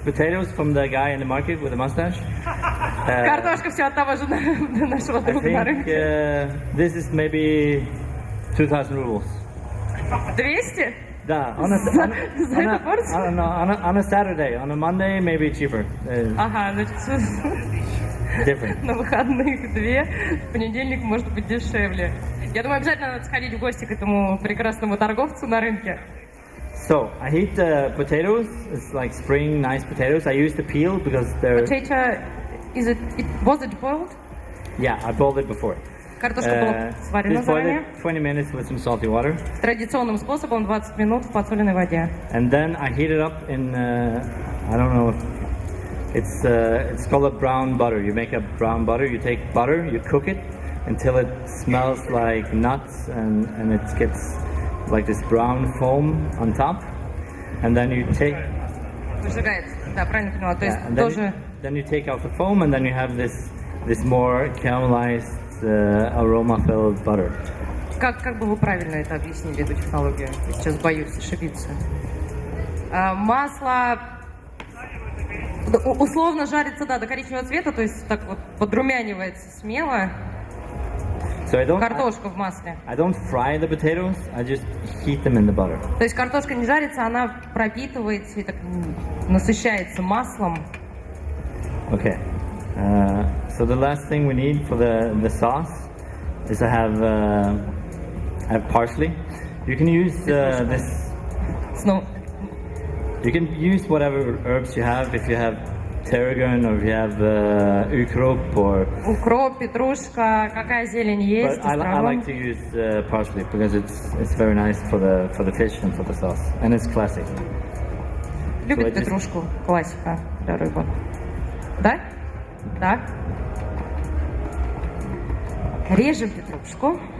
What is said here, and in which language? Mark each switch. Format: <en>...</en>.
<en>potatoes from the guy in the market with a mustache.</en> <ru>Картошка все от того же нашего друга на рынке.</ru> <en>This is maybe 2,000 rubles. 200?</en> <ru>Да,</ru> <en>on a Saturday, on a Monday maybe cheaper.</en> <ru>Ага, значит,</ru> <en>different.</en> <ru>На выходных 2, в понедельник может быть дешевле. Я думаю, обязательно надо сходить в гости к этому прекрасному торговцу на рынке.</ru> <en>So, I heat the potatoes. It's like spring, nice potatoes. I use the peel because they're... Potato, was it boiled? Yeah, I boiled it before.</en> <ru>Картошка была сварена заранее.</ru> <en>20 minutes with some salty water.</en> <ru>Традиционным способом 20 минут в подсоленной воде.</ru> <en>And then I heat it up in, I don't know, it's called a brown butter. You make a brown butter, you take butter, you cook it until it smells like nuts and it gets like this brown foam on top. And then you take...</en> <ru>Выжигается, да, правильно поняла. То есть тоже...</ru> <en>Then you take out the foam and then you have this more caramelized aroma-filled butter.</en> <ru>Как бы вы правильно это объяснили, эту технологию? Я сейчас боюсь ошибиться. Масло Условно жарится, да, до коричневого цвета, то есть так вот подрумянивается смело.</ru> <en>So I don't,</en> <ru>Картошка в масле.</ru> <en>I don't fry the potatoes, I just heat them in the butter.</en> <ru>То есть картошка не жарится, она пропитывается и так насыщается маслом.</ru> <en>Okay. So the last thing we need for the sauce is I have parsley. You can use this.</en> <ru>Снова.</ru> <en>You can use whatever herbs you have. If you have tarragon or if you have ukrop or.</en> <ru>Укроп, петрушка, какая зелень есть.</ru> <en>But I like to use parsley because it's very nice for the fish and for the sauce, and it's classic.</en> <ru>Любит петрушку, классика для рыбы. Да? Да. Режем петрушку.</ru>